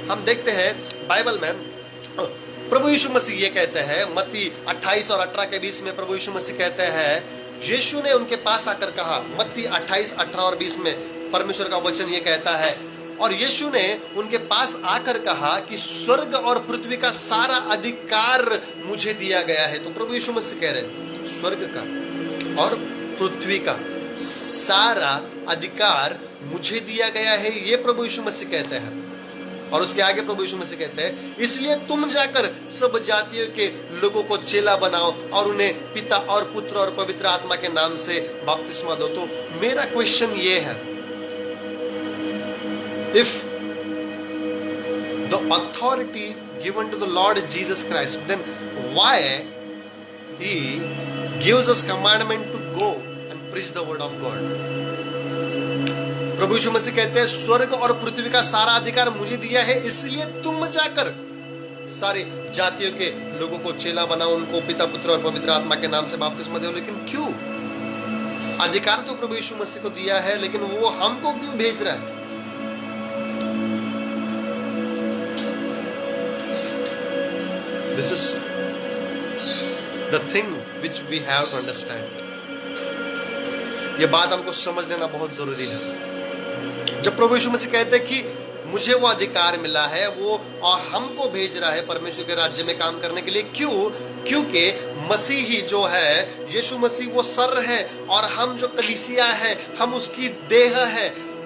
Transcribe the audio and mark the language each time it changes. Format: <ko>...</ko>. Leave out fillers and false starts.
<hi>हम देखते हैं बाइबल में प्रभु यीशु मसीह ये कहते हैं, मत्ती 28 और 18 के बीच में प्रभु यीशु मसीह कहते हैं, यीशु ने उनके पास आकर कहा, मत्ती 28, 18 और 20 में परमेश्वर का वचन ये कहता है, और यीशु ने उनके पास आकर कहा कि स्वर्ग और पृथ्वी का सारा अधिकार मुझे दिया गया है। तो प्रभु यीशु मसीह कह रहे हैं स्वर्ग का और पृथ्वी का सारा अधिकार मुझे दिया गया है, ये प्रभु यीशु मसीह कहते हैं। और उसके आगे प्रभु यीशु मसीह कहते हैं, इसलिए तुम जाकर सब जातियों के लोगों को चेला बनाओ और उन्हें पिता और पुत्र और पवित्र आत्मा के नाम से बपतिस्मा दो। तो मेरा क्वेश्चन ये है,</hi> <en>if the authority given to the Lord Jesus Christ, then why he gives us commandment to go and preach the word of God?</en> <hi>प्रभु यीशु मसीह कहते हैं स्वर्ग और पृथ्वी का सारा अधिकार मुझे दिया है, इसलिए तुम जाकर सारे जातियों के लोगों को चेला बनाओ, उनको पिता, पुत्र और पवित्र आत्मा के नाम से बपतिस्मा दो। लेकिन क्यों? अधिकार तो प्रभु यीशु मसीह को दिया है, लेकिन वो हमको क्यों भेज रहा है?</hi> <en>This is the thing which we have to understand.</en> <hi>ये बात हमको समझ लेना बहुत जरूरी है। जब प्रभु यीशु मसीह कहते हैं कि मुझे वो अधिकार मिला है, वो और हमको भेज रहा है परमेश्वर के राज्य में काम करने के लिए। क्यों? क्योंकि मसीही जो है, यीशु मसीह वो सर है और हम जो कलीसिया है हम उसकी देह है।</hi>